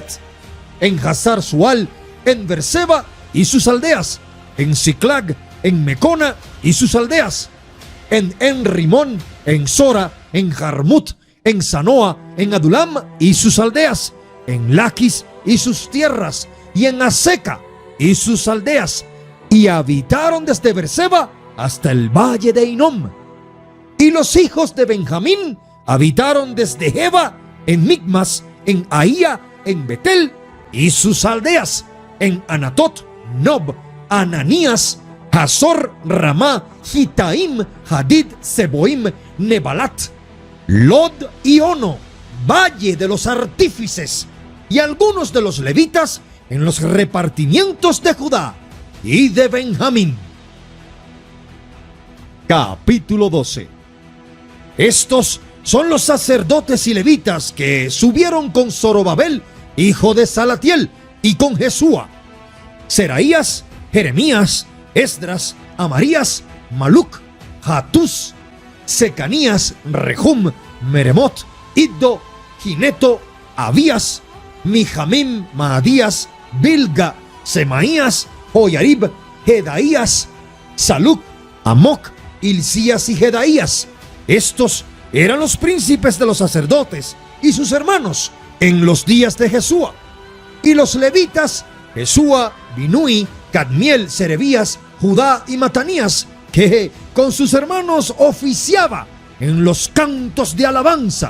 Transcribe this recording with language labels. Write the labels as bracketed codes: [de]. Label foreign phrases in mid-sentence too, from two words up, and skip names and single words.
[es] en Hazar Sual, en Berseba y sus aldeas, en Siclag, en Mecona y sus aldeas, en Rimón, en Sora, en Jarmut, en Sanoa, en Adulam y sus aldeas, en Laquis y sus tierras, y en Aseca y sus aldeas, y habitaron desde Berseba hasta el valle de Inom. Y los hijos de Benjamín habitaron desde Geba, en Micmas, en Ahía, en Betel y sus aldeas, en Anatot, Nob, Ananías, Hazor, Ramá, Gitaim, Hadid, Seboim, Nebalat, Lod y Ono, valle de los artífices, y algunos de los levitas en los repartimientos de Judá y de Benjamín. Capítulo 12. Estos son los sacerdotes y levitas que subieron con Zorobabel, hijo de Salatiel, y con Jesúa: Seraías, Jeremías, Esdras, Amarías, Maluc, Hatús, Secanías, Rehum, Meremot, Iddo, Gineto, Abías, Mijamim, Maadías, Bilga, Semaías, Joyarib, Jedaías, Saluc, Amoc, Hilcías y Jedaías. Estos eran los príncipes de los sacerdotes y sus hermanos en los días de Jesúa. Y los levitas: Jesúa, Binui, Cadmiel, Serebías, Judá y Matanías, que con sus hermanos oficiaba en los cantos de alabanza.